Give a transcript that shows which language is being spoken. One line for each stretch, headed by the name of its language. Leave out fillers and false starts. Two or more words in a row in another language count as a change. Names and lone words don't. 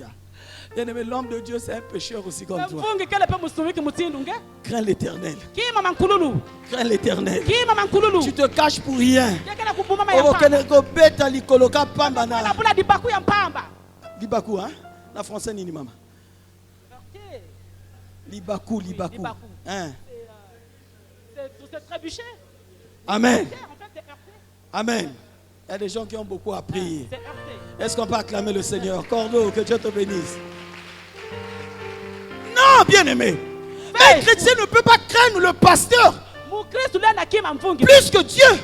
French: Bien-aimé, l'homme de Dieu, c'est un pécheur aussi comme toi. Crains l'Éternel. Crains l'Éternel. Tu te caches pour rien. Libaku, hein? La française
Lingala: nini mama. Libaku.
French: Hein? C'est trébuché. Amen. Amen. Il y a des gens qui ont beaucoup appris. Est-ce qu'on peut acclamer le Seigneur? Cordeau, que Dieu te bénisse. Non, bien-aimé. Un chrétien ne peut pas craindre le pasteur plus que Dieu.